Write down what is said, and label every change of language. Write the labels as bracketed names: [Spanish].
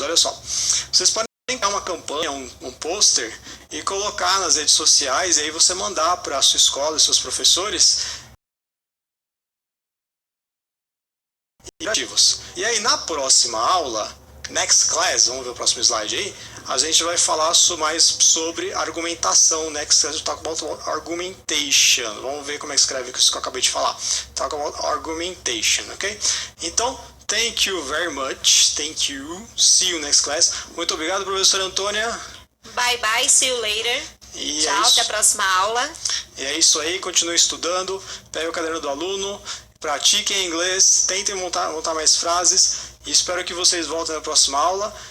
[Portuguese] Olha só, vocês podem criar uma campanha, um pôster e colocar nas redes sociais, e aí você mandar para a sua escola e seus professores ativos. E aí na próxima aula, [English] next class, [Portuguese] vamos ver o próximo slide aí, a gente vai falar mais sobre argumentação. [English] Next class, talk about argumentation. [Portuguese] Vamos ver como é que escreve isso que eu acabei de falar. [English] Talk about argumentation, ok? Então, thank you very much. Thank you. See you next class. [Portuguese] Muito obrigado, professora Antônia. [English] Bye bye, see you later. E [Portuguese] Tchau, até a próxima aula. E é isso aí, continue estudando, pegue o caderno do aluno, pratiquem inglês, tentem montar mais frases e espero que vocês voltem na próxima aula.